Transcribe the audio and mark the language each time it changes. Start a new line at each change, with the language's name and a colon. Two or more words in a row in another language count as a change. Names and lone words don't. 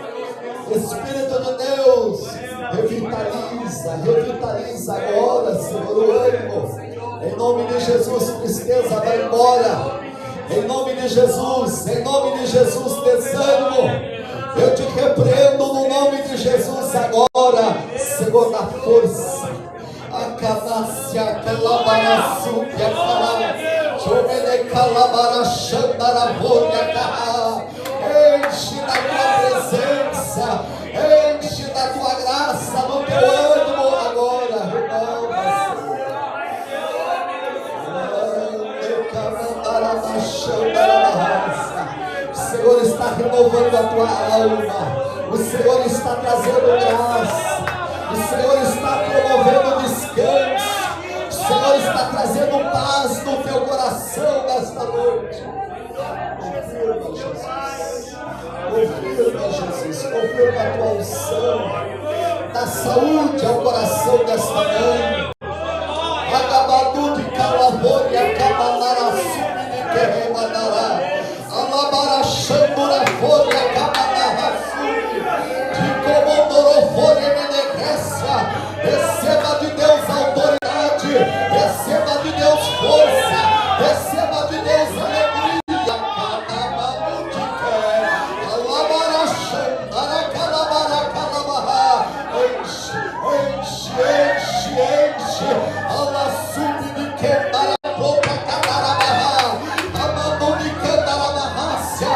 Portuguese: Espírito de Deus, revitaliza agora, Senhor, o ânimo. Em nome de Jesus, tristeza vai embora. Em nome de Jesus, desânimo, eu te repreendo no nome de Jesus agora, Senhor, da força. Acanácia, calabaraçúquia, cará, chomene calabaraxandarabolha, cará. Enche da tua presença, enche da tua graça, no teu ânimo agora, irmão. O Senhor está renovando a tua alma, o Senhor está trazendo graça, o Senhor está promovendo descanso, o Senhor está trazendo paz no teu coração nesta noite. Confirma, Jesus. Confirma a tua unção. Dá saúde ao coração desta mãe. Agabadu de Calavori, Acabanara, Sumi de Querremanará. Alabara, Xandura, Fori, Acabanara, Sumi. De Comodoro, Menegrécia. Receba de Deus autoridade. Receba de Deus força. Receba de Deus alegria. Enche, ala sube de quebrar a boca, cadarabarra, amando de candarabarrácia.